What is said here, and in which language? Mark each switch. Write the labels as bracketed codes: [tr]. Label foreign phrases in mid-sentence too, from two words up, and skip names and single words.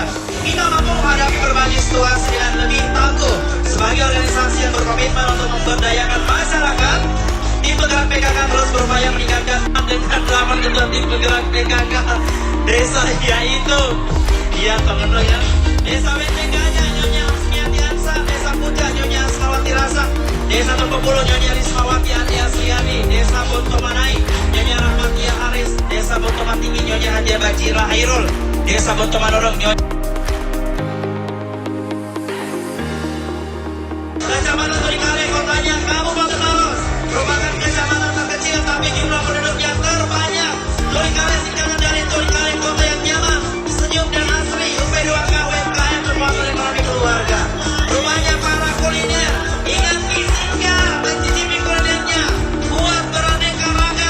[id] Kita mampu menghadapi berbagai situasi dengan lebih tangguh. Sebagai organisasi yang berkomitmen untuk memberdayakan masyarakat, tim penggerak PKK terus berupaya meningkatkan dengan 8 ketua tim penggerak PKK desa, yaitu pengenuh ya, Desa BPK-nya Nyonya Asmiati Ansa, Desa Puja Nyonya Asmawati Rasa, Desa Tepepuluh Nyonya Rismawati Andi Asriani, Desa Bontomanai Nyonya Rahmatia Haris, Desa Bontomatinggi Nyonya Hadia Bajira Hairul, Desa Bontomanurung Nyonya Kecamatan Tolikale, kotanya Kabupaten Maros, merupakan kecamatan terkecil tapi jumlah penduduknya terbanyak. Tolikale singkatan dari Tolikale, kota yang nyaman, senyum dan asri. UP2K UMKM bermuatan ekonomi keluarga. Rumahnya para kuliner, ingat isinya, mencicipi kulinernya, buat beraneka ragam.